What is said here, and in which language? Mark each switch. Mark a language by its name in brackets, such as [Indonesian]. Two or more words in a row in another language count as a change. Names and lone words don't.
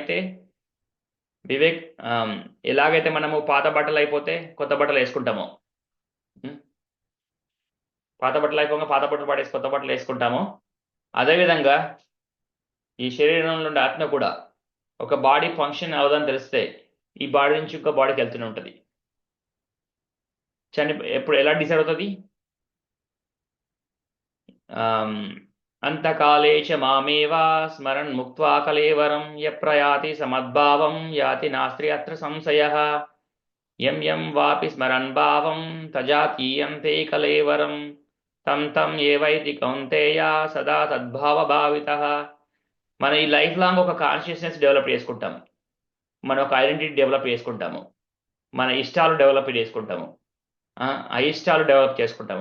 [Telugu] ఎలాగైతే మనము పాత బట్టలు అయిపోతే కొత్త బట్టలు వేసుకుంటామో, పాత బట్టలు అయిపోగా పాత బట్టలు పడేసి కొత్త బట్టలు వేసుకుంటామో, అదేవిధంగా ఈ శరీరం నుండి ఆత్మ కూడా ఒక [English] body function [Telugu] అవదని తెలిస్తే ఈ బాడీ నుంచి ఇంకో బాడీకి వెళ్తూనే ఉంటుంది. ఎప్పుడు ఎలా డిసైడ్ అవుతుంది, [Sanskrit] అంతకాలే చ మామేవా స్మరన్ ముక్త్వా కలేవరం యప్రయాతి సమద్భావం యాతి నాస్త్రి అత్ర సంశయః యం వాపి స్మరన్ భావం తజాతీయంతే కలేవరం తం ఏవైతి కౌంతేయ సదా తద్భావ భావితః. [Telugu] మన ఈ [English] life long [Telugu] ఒక [English] consciousness develop [Telugu] చేసుకుంటాము, మన ఒక [English] identity develop [Telugu] చేసుకుంటాము, మన ఇష్టాలు డెవలప్ చేసుకుంటాము, అయిష్టాలు డెవలప్ చేసుకుంటాము.